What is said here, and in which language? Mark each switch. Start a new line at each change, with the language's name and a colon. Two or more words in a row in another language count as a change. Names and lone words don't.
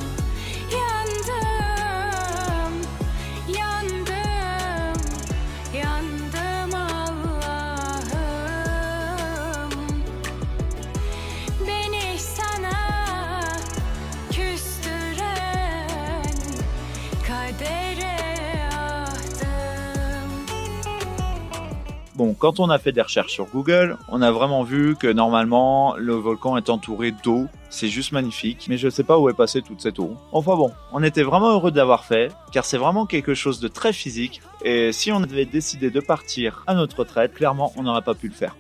Turkish: Yandım, yandım, yandım Allah'ım. Beni sana küstüren kadere ahdım.
French: Bon, quand on a fait des recherches sur Google, on a vraiment vu que normalement, le volcan est entouré d'eau. C'est juste magnifique, mais je sais pas où est passée toute cette eau. Enfin bon, on était vraiment heureux de l'avoir fait, car c'est vraiment quelque chose de très physique, et si on avait décidé de partir à notre retraite, clairement, on n'aurait pas pu le faire.